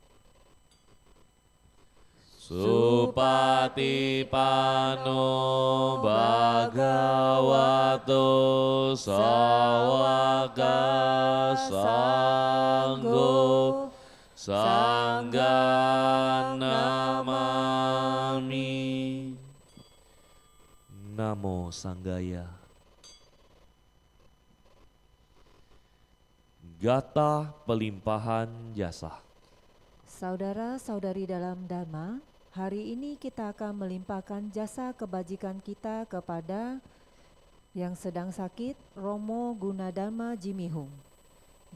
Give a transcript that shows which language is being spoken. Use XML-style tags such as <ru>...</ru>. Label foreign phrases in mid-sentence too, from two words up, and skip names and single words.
<pi>Supatipano Bhagavato Sawaka Sanggo Sangga Namami. Namo Sanggaya.</pi> <id>Gata pelimpahan jasa. Saudara-saudari dalam Dhamma, hari ini kita akan melimpahkan jasa kebajikan kita kepada yang sedang sakit, Romo Gunadharma Jimihung.</id>